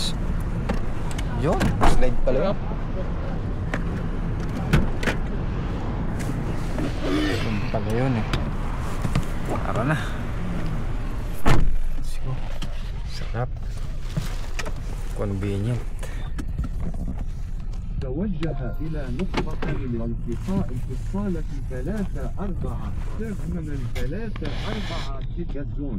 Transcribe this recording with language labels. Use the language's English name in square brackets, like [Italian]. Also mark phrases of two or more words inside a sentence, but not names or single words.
[Filipino] Yun, slide pala yun. Yun pala yun eh. Tara na. Sarap. Convenient. [Arabic] توجه إلى نقطة الالتقاء في الصالة 3-4 [English] terminal 3-4 ticket zone.